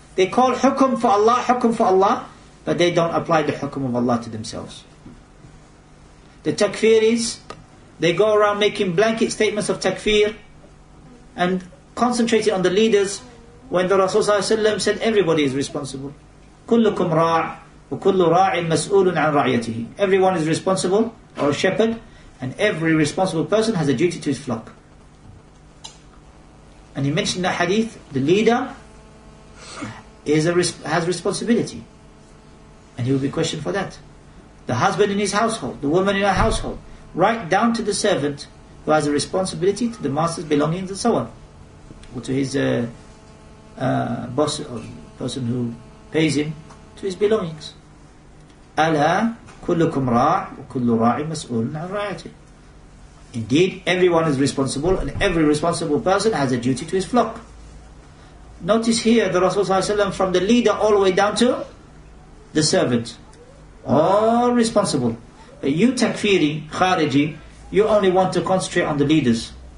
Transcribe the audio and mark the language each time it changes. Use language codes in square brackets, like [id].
[en] They call hukum for Allah, but they don't apply the hukum of Allah to themselves. The takfiris, they go around making blanket statements of takfir and concentrating on the leaders when the Rasul ﷺ said everybody is responsible. [ar] كلكم راع وكل راع مسؤول عن رعيته. [en] Everyone is responsible, or a shepherd, and every responsible person has a duty to his flock. And he mentioned that hadith, the leader has responsibility, and he will be questioned for that. The husband in his household, the woman in her household, right down to the servant who has a responsibility to the master's belongings and so on, or to his boss or person who pays him, to his belongings. [ar] ألا كلكم راع وكل راع مسؤول عن رعيته. [en] Indeed, everyone is responsible, and every responsible person has a duty to his flock. Notice here the Rasul ﷺ, from the leader all the way down to the servant, all responsible. But you takfiri, khariji, you only want to concentrate on the leaders.